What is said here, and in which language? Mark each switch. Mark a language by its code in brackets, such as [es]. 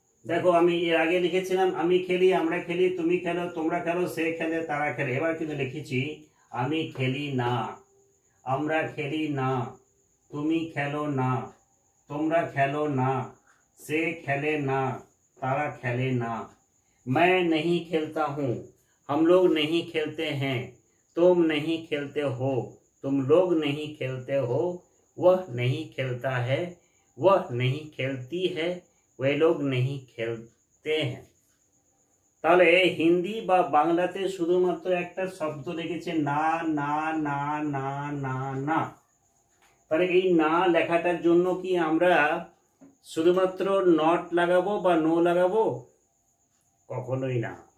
[bn] দেখো, আমি এর আগে লিখেছিলাম আমি খেলি, আমরা খেলি, তুমি খেলো, তোমরা খেলো, সে খেলে, তারা খেলে। এবার কিন্তু লিখেছি আমি খেলি না, আমরা খেলি না, তুমি খেলো না, তোমরা খেलो ना, से खेले ना, तारा खेले ना। [hi] मैं नहीं खेलता हूँ, हम लोग नहीं खेलते हैं, तुम नहीं खेलते हो, तुम लोग नहीं खेलते हो, वह नहीं खेलता है, वह नहीं खेलती है, वे लोग नहीं खेलते हैं। [bn] তাহলে হিন্দি বা বাংলাতে শুধুমাত্র একটা শব্দ লিখেছে না না না না না না। তাহলে এই না লেখাটার জন্য কি আমরা শুধুমাত্র নট লাগাবো বা নো লাগাবো? কখনোই না।